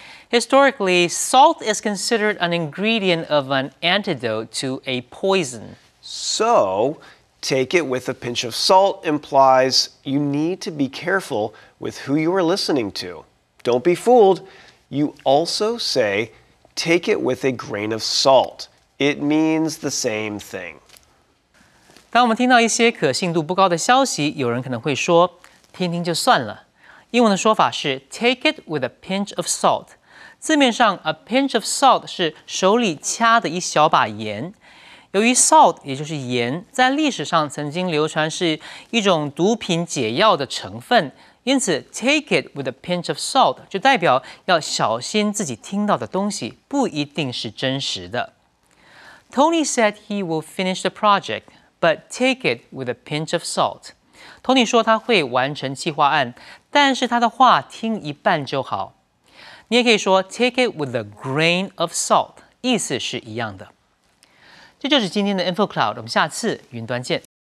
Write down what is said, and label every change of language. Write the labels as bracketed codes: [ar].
[en] Historically, salt is considered an ingredient of an antidote to a poison. So, take it with a pinch of salt implies you need to be careful with who you are listening to. Don't be fooled. You also say, take it with a grain of salt. It means the same thing. [zh] 当我们听到一些可信度不高的消息，有人可能会说，听听就算了。英文的说法是 [en] take it with a pinch of salt。 [zh] 字面上 [en] a pinch of salt [zh] 是手里掐的一小把盐。由于 salt 也就是盐，在历史上曾经流传是一种毒品解药的成分，因此 [en] take it with a pinch of salt [zh] 就代表要小心自己听到的东西不一定是真实的。 [en] Tony said he will finish the project, but take it with a pinch of salt. [zh] Tony 说他会完成企划案，但是他的话听一半就好。你也可以说 [en] take it with a grain of salt， [zh] 意思是一样的。这就是今天的 Info Cloud， 我们下次云端见。